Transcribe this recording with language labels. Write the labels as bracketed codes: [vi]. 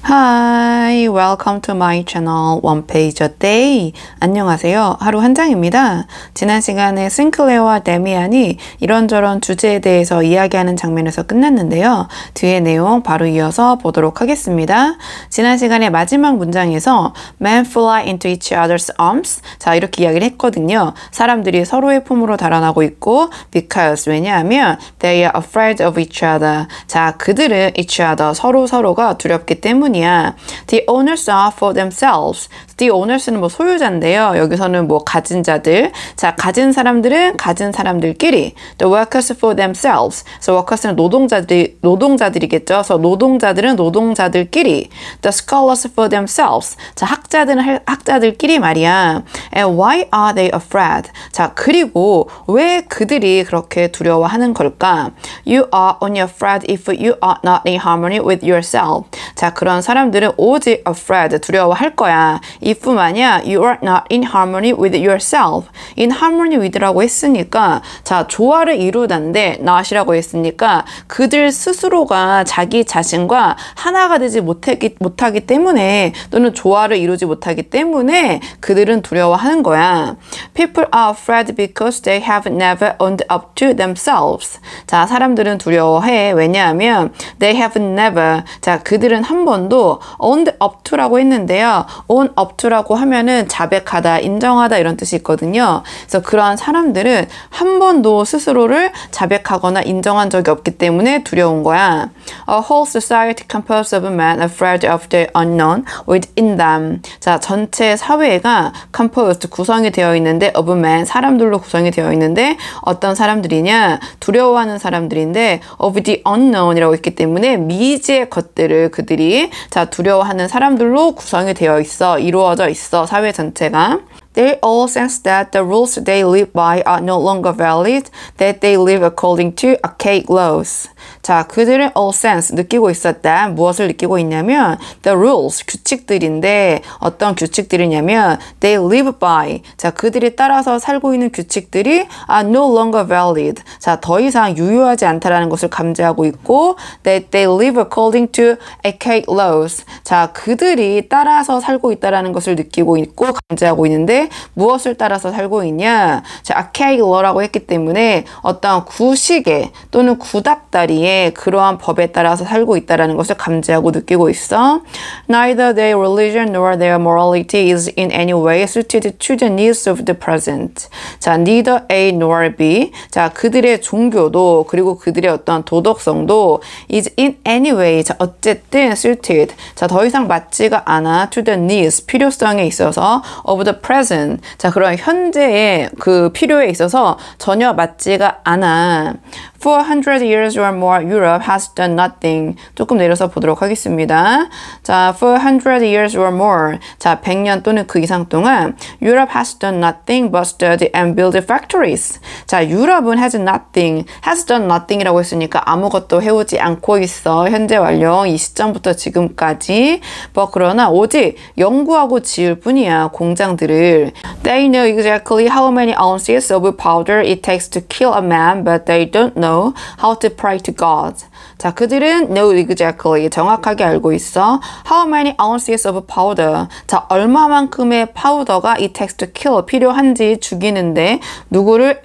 [en] Hi, welcome to my channel One Page a Day. [ko] 안녕하세요. 하루 한 장입니다. 지난 시간에 싱클레어와 데미안이 이런저런 주제에 대해서 이야기하는 장면에서 끝났는데요. 뒤에 내용 바로 이어서 보도록 하겠습니다. 지난 시간에 마지막 문장에서 [en] Men fly into each other's arms. [ko] 자, 이렇게 이야기를 했거든요. 사람들이 서로의 품으로 달아나고 있고 [en] because 왜냐하면 they are afraid of each other. [ko] 자, 그들은 [en] each other [ko] 서로가 두렵기 때문이야. [en] The owners are for themselves. [ko] The owners는 뭐 소유자인데요. 여기서는 뭐 가진 자들. 자, 가진 사람들은 가진 사람들끼리. [en] The workers for themselves. [ko] 그래서 workers는 노동자들이겠죠. 그래서 노동자들은 노동자들끼리. [en] The scholars for themselves. [ko] 자, 학자들은 학자들끼리 말이야. [en] And why are they afraid? [ko] 자, 그리고 왜 그들이 그렇게 두려워하는 걸까? [en] You are only afraid if you are not in harmony with yourself. [ko] 자, 그런 사람들은 오직 afraid, 두려워할 거야. [en] if 만약 you are not in harmony with yourself. [ko] in harmony with라고 했으니까 자, 조화를 이루다인데 not이라고 했으니까 그들 스스로가 자기 자신과 하나가 되지 못하기 때문에 또는 조화를 이루지 못하기 때문에 그들은 두려워하는 거야. [en] People are afraid because they have never owned up to themselves. [ko] 자, 사람들은 두려워해. [en] 왜냐하면 they have never. [ko] 자, 그들은 한 번도 [en] owned up to [ko] 라고 했는데요. own up to라고 하면은 자백하다, 인정하다 이런 뜻이 있거든요. 그래서 그러한 사람들은 한 번도 스스로를 자백하거나 인정한 적이 없기 때문에 두려운 거야. [en] A whole society composed of men afraid of the unknown within them. [ko] 자, 전체 사회가 composed, 구성이 되어 있는데 [en] of men, [ko] 사람들로 구성이 되어 있는데 어떤 사람들이냐? 두려워하는 사람들인데 [en] of the unknown [ko] 이라고 있기 때문에 미지의 것들을 그들이 자, 두려워하는 사람들로 구성이 되어 있어. 이루어져 있어. 사회 전체가. [en] They all sense that the rules they live by are no longer valid, that they live according to archaic laws. [ko] 자, 그들은 all sense, 느끼고 있었다. 무엇을 느끼고 있냐면 the rules, 규칙들인데 어떤 규칙들이냐면 [en] they live by. [ko] 자, 그들이 따라서 살고 있는 규칙들이 [en] are no longer valid. [ko] 자, 더 이상 유효하지 않다라는 것을 감지하고 있고 [en] that they live according to archaic laws. [ko] 자, 그들이 따라서 살고 있다라는 것을 느끼고 있고 감지하고 있는데 무엇을 따라서 살고 있냐? 자, archaic law라고 했기 때문에 어떤 구식에 또는 구닥다리에 그러한 법에 따라서 살고 있다는 것을 감지하고 느끼고 있어. [en] Neither their religion nor their morality is in any way suited to the needs of the present. 자, neither A nor B. [ko] 자, 그들의 종교도 그리고 그들의 어떤 도덕성도 [en] is in any way. [ko] 자, 어쨌든 suited. 자, 더 이상 맞지가 않아 [en] to the needs. [ko] 필요성에 있어서 [en] of the present. [ko] 자, 그런 현재의 그 필요에 있어서 전혀 맞지가 않아. [en] For 100 years or more, Europe has done nothing. [ko] 조금 내려서 보도록 하겠습니다. [en] 자, for 100 years or more. 자, [ko] 100년 또는 그 이상 동안 [en] Europe has done nothing but study and build factories. [ko] 자, 유럽은 has done nothing이라고 했으니까 아무것도 해오지 않고 있어. 현재 완료. 이 시점부터 지금까지. 그러나 오직 연구하고 지을 뿐이야. 공장들을. [en] They know exactly how many ounces of powder it takes to kill a man, but they don't know how to pray to God. [ko] 자, 그들은 [en] know exactly, [ko] 정확하게 알고 있어. [en] How many ounces of powder. [ko] 자, 얼마만큼의 파우더가 [en] it takes to kill, [ko] 필요한지 죽이는데 누구를?